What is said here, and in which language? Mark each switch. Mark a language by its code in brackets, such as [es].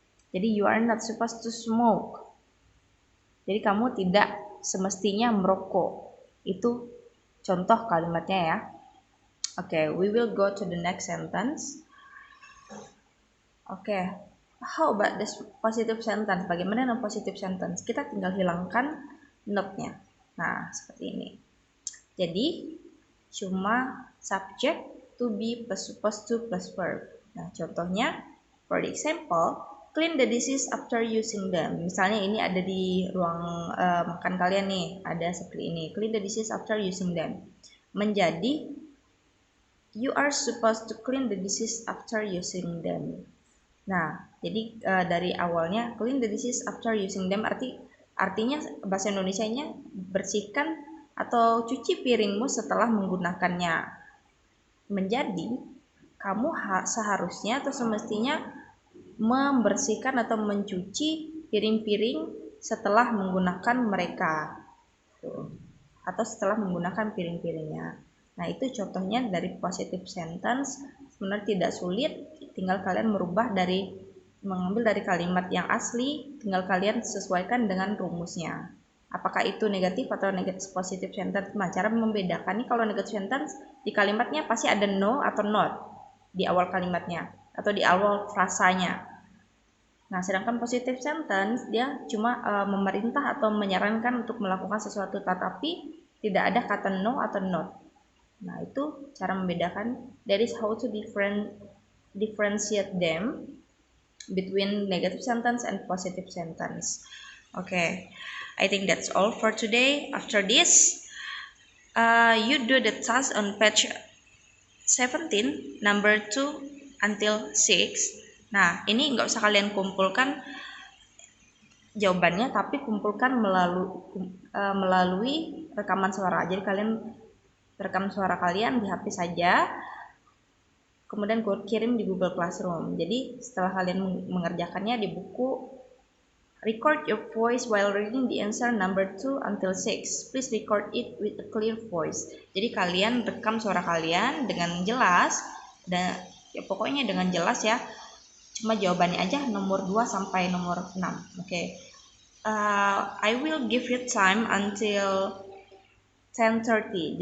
[id] Jadi [en] you are not supposed to smoke. [id] Jadi kamu tidak semestinya merokok. Itu contoh kalimatnya ya. [en] Oke, we will go to the next sentence. Oke, how about this positive sentence? [id] Bagaimana dengan positive sentence? Kita tinggal hilangkan not-nya. Nah, seperti ini. Jadi, cuma subject to be plus supposed to plus verb. Nah, contohnya, [en] for the example, clean the dishes after using them. [id] Misalnya ini ada di ruang makan kalian nih, ada seperti ini. [en] Clean the dishes after using them. Menjadi you are supposed to clean the dishes after using them. [id] Nah, jadi dari awalnya [en] clean the dishes after using them [id] artinya bahasa Indonesianya bersihkan atau cuci piringmu setelah menggunakannya. Menjadi kamu seharusnya atau semestinya membersihkan atau mencuci piring-piring setelah menggunakan mereka. Tuh. Atau setelah menggunakan piring-piringnya. Nah, itu contohnya dari positive sentence. Sebenarnya tidak sulit, tinggal kalian mengambil dari kalimat yang asli, tinggal kalian sesuaikan dengan rumusnya. Apakah itu negatif atau negatif positive sentence? Nah, cara membedakan nih, kalau negative sentence di kalimatnya pasti ada no atau not di awal kalimatnya atau di awal frasanya. Nah, sedangkan positive sentence dia cuma memerintah atau menyarankan untuk melakukan sesuatu, tetapi tidak ada kata no atau not. Nah, itu cara membedakan. [en] That is how to differentiate them between negative sentence and positive sentence. Okay, I think that's all for today. After this, you do the task on page 17, number 2 until 6. [id] Nah, ini nggak usah kalian kumpulkan jawabannya, tapi kumpulkan melalui rekaman suara. Jadi kalian rekam suara kalian di HP saja, kemudian kirim di Google Classroom. Jadi setelah kalian mengerjakannya di buku, [en] record your voice while reading the answer number 2 until 6. Please record it with a clear voice. [id] Jadi kalian rekam suara kalian dengan jelas, dan ya pokoknya dengan jelas ya. Cuma jawabannya aja nomor 2 sampai nomor 6. Oke. [en] I will give you time until 10:30.